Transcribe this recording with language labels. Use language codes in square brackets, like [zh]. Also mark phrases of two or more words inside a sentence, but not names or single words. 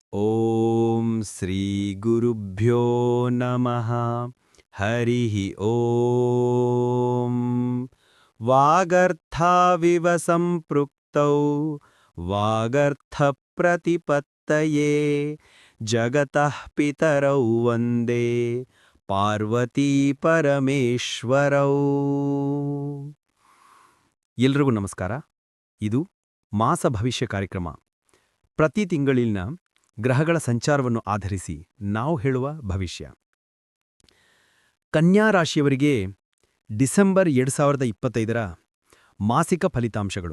[sa] ಓಂ ಶ್ರೀ ಗುರುಭ್ಯೋ ನಮಃ ಹರಿಃ ಓಂ ವಾಗರ್ಥಾವಿವ ಸಂಪೃಕ್ತೌ ವಾಗರ್ಥ ಪ್ರತಿಪತ್ತಯೇ ಜಗತಃ ಪಿತರೌ ವಂದೇ ಪಾರ್ವತೀ ಪರಮೇಶ್ವರೌ. [kn] ಎಲ್ರಿಗೂ ನಮಸ್ಕಾರ. ಇದು ಮಾಸ ಭವಿಷ್ಯ ಕಾರ್ಯಕ್ರಮ. ಪ್ರತಿ ತಿಂಗಳಿನ ಗ್ರಹಗಳ ಸಂಚಾರವನ್ನು ಆಧರಿಸಿ ನಾವು ಹೇಳುವ ಭವಿಷ್ಯ. ಕನ್ಯಾ ರಾಶಿಯವರಿಗೆ ಡಿಸೆಂಬರ್ 2025ರ ಮಾಸಿಕ ಫಲಿತಾಂಶಗಳು.